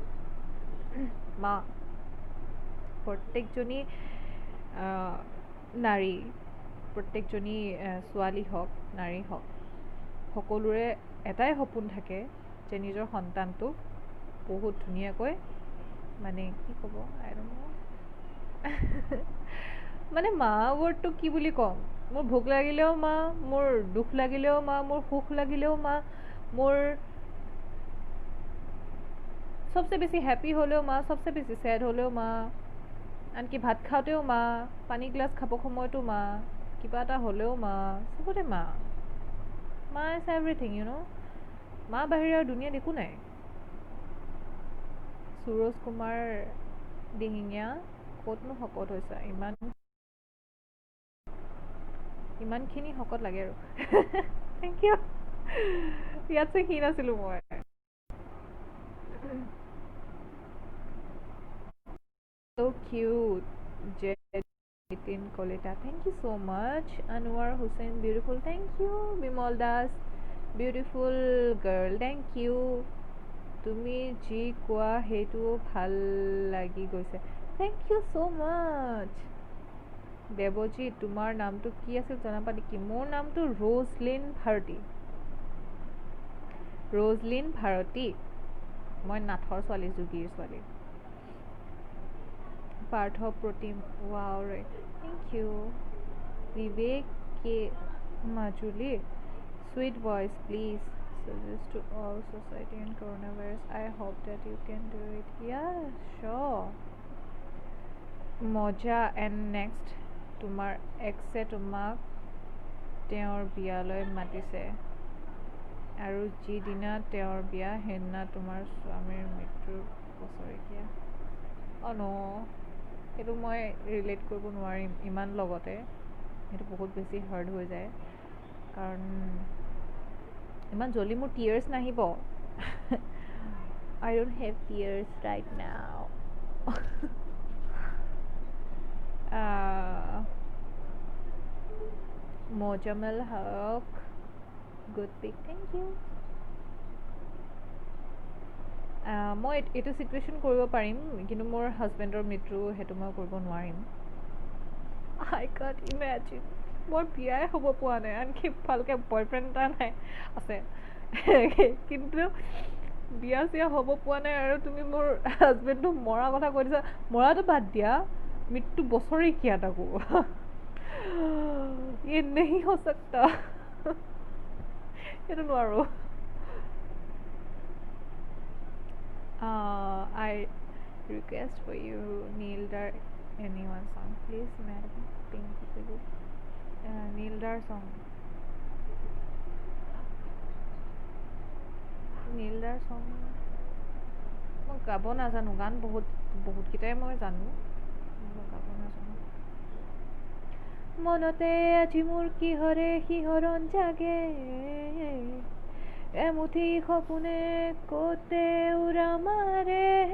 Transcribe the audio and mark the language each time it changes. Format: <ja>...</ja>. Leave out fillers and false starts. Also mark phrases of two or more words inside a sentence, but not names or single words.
<as>মা, প্ৰত্যেকজনী নাৰী, প্ৰত্যেকজনী ছোৱালী হওক নাৰী হওক, সকলোৰে এটাই সপোন থাকে যে নিজৰ সন্তানটোক বহুত ধুনীয়াকৈ, মানে কি ক'ব,</as> <en>I don't know,</en> <as>মানে মা ৱৰ্ডটো কি বুলি ক'ম। মোৰ ভোক লাগিলেও মা, মোৰ দুখ লাগিলেও মা, মোৰ সুখ লাগিলেও মা, মোৰ চবচে বেছি হেপি হ'লেও মা, চবচে বেছি ছেড হ'লেও মা, আনকি ভাত খাওঁতেও মা, পানী গ্লাছ খাব সময়তো মা, কিবা এটা হ'লেও মা, চবতে মা। মা</as> <en>is everything,</en> <as>মা বাহিৰে আৰু দুনিয়াত একো নাই। সুৰজ কুমাৰ দিহিঙীয়া, ক'তনো শকত হৈছা, ইমানখিনি শকত লাগে আৰু।</as> <en>thank you</en> <as>ইয়াত যে ক্ষীণ আছিলোঁ মই</as> <en>so cute</en> <as>Nitin Koleta</as> <en>thank you so much Anwar Hussain beautiful thank you Bimal Das beautiful girl thank you</en> <as>তুমি যি কোৱা সেইটো ভাল লাগি গৈছে</as> <en>thank you so much</en> <as>দেৱজিৎ তোমাৰ নামটো কি আছিল জনাবা নেকি মোৰ নামটো ৰোজলিন ভাৰতী মই নাথৰ ছোৱালী যোগীৰ ছোৱালী পাৰ্থ প্ৰতিম ৱাও ৰে</as> <en>thank you</en> <as>বিবেক কে মাজুলী</as> <en>sweet voice please suggest to all society and coronavirus I hope that you can do it yeah sure</en> <as>মজা</as> <en>and next</en> <as>তোমাৰ এক্সে তোমাক তেওঁৰ বিয়ালৈ মাতিছে আৰু যিদিনা তেওঁৰ বিয়া সেইদিনা তোমাৰ স্বামীৰ মৃত্যুৰ বছৰেকীয়া ন সেইটো মই ৰিলেট কৰিব নোৱাৰিম ইমান লগতে সেইটো বহুত বেছি হাৰ্ড হৈ যায় কাৰণ ইমান জলদি মোৰ টিয়াৰ্ছ নাহিব</as> <en>I don't have tears right now Mojamal Haq good pick thank you</en> <as>মই এইটো চিটুৱেশ্যন কৰিব পাৰিম কিন্তু মোৰ হাজবেণ্ডৰ মৃত্যু সেইটো মই কৰিব নোৱাৰিম</as> <en>I can't imagine</en> <as>মোৰ বিয়াই হ'ব পোৱা নাই আনকি ভালকৈ বয়ফ্ৰেণ্ড এটা নাই আছে কিন্তু বিয়া চিয়া হ'ব পোৱা নাই আৰু তুমি মোৰ হাজবেণ্ডটো মৰা কথা কৈ দিছা মৰাটো বাদ দিয়া মৃত্যু বছৰেকীয়া তাকো</as> <hi>ये नहीं हो सकता</hi> <as>সেইটো নোৱাৰো</as> <en>I request for you Nildar anyone song please madam Pinky please Nildar song</en> <as>মই গাব নাজানো গান বহুতকেইটাই মই জানো গাব নাজানো মনতে আজি মোৰ কিহৰে শিহৰণ জাগে এমুঠি সপোনে কতে উৰা মাৰে</as>